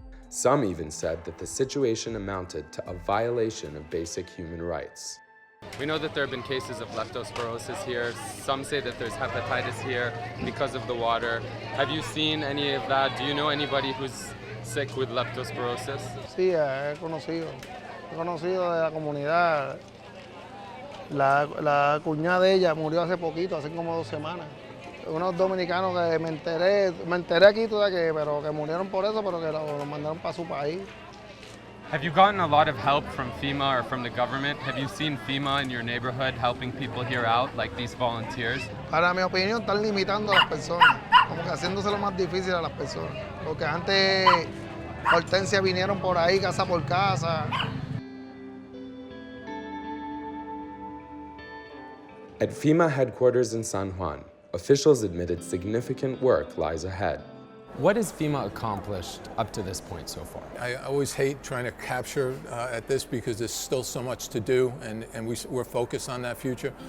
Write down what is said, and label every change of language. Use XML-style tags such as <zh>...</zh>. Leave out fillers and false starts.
<en>Some even said that the situation amounted to a violation of basic human rights. We know that there have been cases of leptospirosis here. Some say that there's hepatitis here because of the water. Have you seen any of that? Do you know anybody who's sick with leptospirosis?</en> <es>Sí, he conocido de la comunidad. La cuñada de ella murió hace poquito, hace como 2 semanas. Unos dominicanos que me enteré aquí todavía pero que murieron por eso, pero que los mandaron para su país.</es> <en>Have you gotten a lot of help from Fema or from the government? Have you seen Fema in your neighborhood helping people here out, like these volunteers?</en> <es>Para mi opinión, están limitando a las personas, como que haciéndose lo más difícil a las personas. Porque antes, Hortensia vinieron por ahí, casa por casa.</es> <en>At FEMA headquarters in San Juan, officials admitted significant work lies ahead. What has FEMA accomplished up to this point so far? I always hate trying to capture at this because there's still so much to do, and we're focused on that future.</en>